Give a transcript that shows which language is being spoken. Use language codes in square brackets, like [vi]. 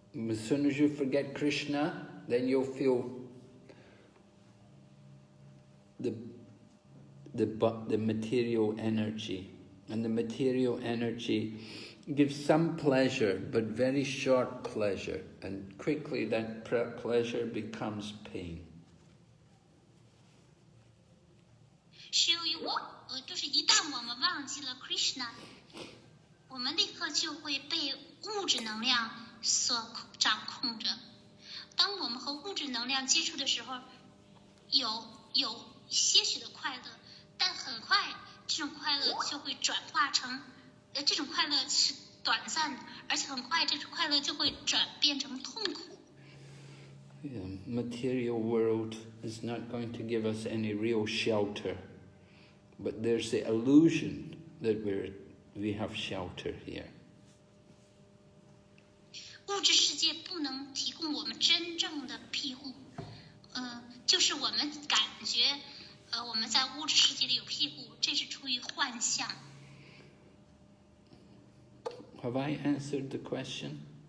[en] As soon as you forget Krishna, then you'll feel the material energy. And the material energy gives some pleasure, but very short pleasure. And quickly that pleasure becomes pain. [zh] 是由于就是一旦我们忘记了 Krishna， 我们立刻就会被物质能量所掌控着。当我们和物质能量接触的时候，有些许的快乐，但很快这种快乐就会转化成，这种快乐是短暂的，而且很快这种快乐就会转变成痛苦。 [en] Yeah, material world is not going to give us any real shelter, but there's the illusion that we have shelter here. [zh] 物质世界不能提供我们真正的庇护，就是我们感觉，我们在物质世界里有庇护，这是出于幻象。 [en] Have I answered the question?